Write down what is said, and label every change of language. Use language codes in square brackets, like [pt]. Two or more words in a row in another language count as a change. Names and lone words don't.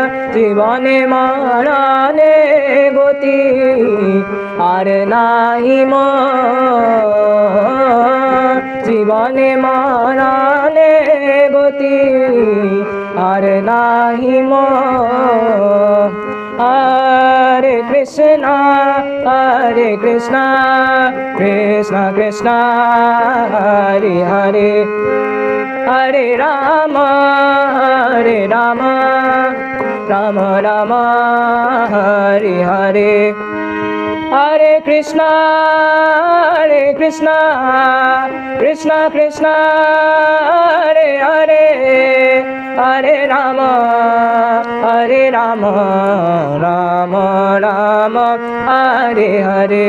[bn] জীবনে মরণে গতি আর নাই মোর। জীবনে মরণে গতি আর নাই মোর। [sa] হরে কৃষ্ণ হরে কৃষ্ণ কৃষ্ণ কৃষ্ণ হরে হরে। হরে রাম রাম রাম হরে হরে। हरे कृष्ण हरे कृष्ण कृष्ण कृष्ण हरे हरे हरे राम हरे राम राम राम हरे हरे.